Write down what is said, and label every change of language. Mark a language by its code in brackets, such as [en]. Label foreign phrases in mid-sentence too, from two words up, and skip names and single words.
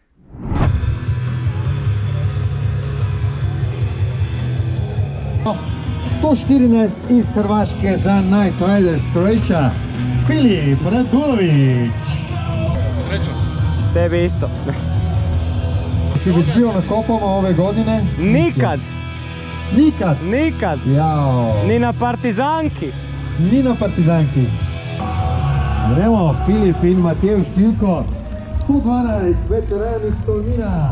[sl] Oh, 114 iz Hrvaške za Night Riders Croatia, Filip Radulović. [hr] Tebi isto. Si već bio na kopama ove godine? Nikad! Nikad? Nikad! Jao! Ni na partizanki! Ni na partizanki. Vremo, [sl] Filip in Matej Štilko, 112 veterani Tolmina.